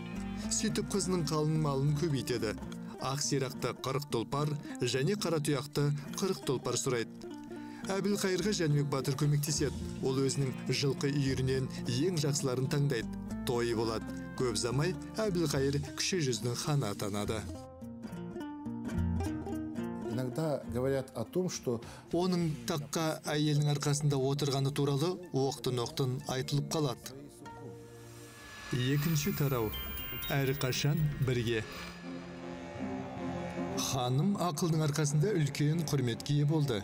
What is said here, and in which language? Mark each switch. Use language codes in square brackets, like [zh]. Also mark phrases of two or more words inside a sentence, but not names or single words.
[kk] Сөйтіп қызының қалың малын көбейтеді. Ақ сирақты 40 тұлпар және қара тұяқты 40 тұлпар сұрайды. Әбілқайырға Жәнібек батыр көмектеседі. Ол өзінің жылқы үйірінен ең жақсыларын таңдайды. Тойы болады. Көп замай Әбілқайыр кіші жүздің ханы атанады. [ru] Иногда говорят о том, что [kk] оның таққа әйелінің арқасында отырғаны туралы оқтын-оқтын айтылып қалады. Екінші тарау. Әрқашан бірге. Ханым ақылдың арқасында үлкен құрметке ие болды.